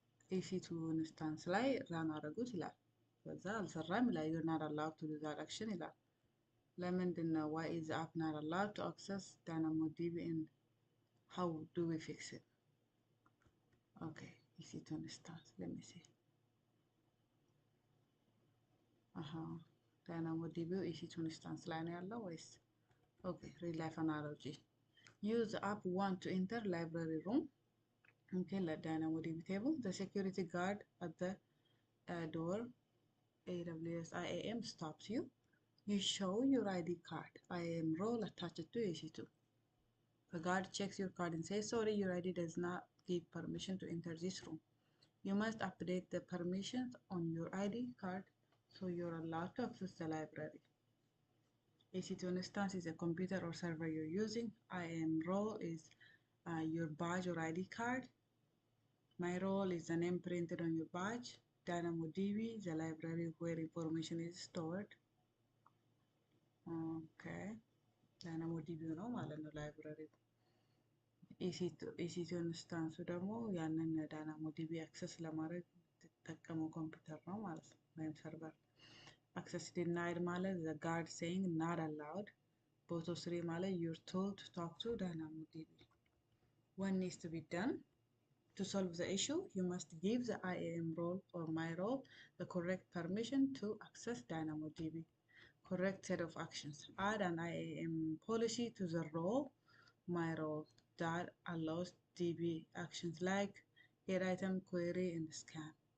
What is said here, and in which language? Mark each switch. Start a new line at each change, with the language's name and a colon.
Amharic: ኢሲ2 ኢንስታንስ ላይ ራን አደረጉት ይላል። ከዛ አልሰራም ይላል።
English: you're not allowed to do that action
Amharic: ይላል። ለምንድን ነው
English: why is the app not allowed to access DynamoDB and how do we fix it? Okay, EC2 instance. Let me see.
Amharic: DynamoDB EC2 instance ላይ ነው ያለው ወይስ?
English: Okay, real life analogy. Use the app want to enter library room. Okay, let DynamoDB table. The security guard at the door, AWS IAM, stops you. You show your ID card, IAM role attached to EC2. The guard checks your card and says, sorry, your ID does not give permission to enter this room. You must update the permissions on your ID card so you're allowed to access the library. EC2 instance is a computer or server you're using. IAM role is your badge or ID card. My role is the name printed on your badge. DynamoDB is the library where information is stored. Okay.
Amharic: DynamoDB ነው ማለት ነው ላይብራሪ። EC2 ኢንስታንሱ ደግሞ ያንን DynamoDB አክሰስ ለማድረግ የተጠቀመው ኮምፒውተር ነው ማለት ነው ወይም ሰርቨር።
English: access denied
Amharic: ማለት
English: the guard saying not allowed. Both of three
Amharic: ማለት
English: you're told to talk to DynamoDB. What needs to be done? To solve the issue, you must give the IAM role or my role the correct permission to access DynamoDB. Correct set of actions. Add an IAM policy to the role, my role, that allows DB actions like get item, query, and scan.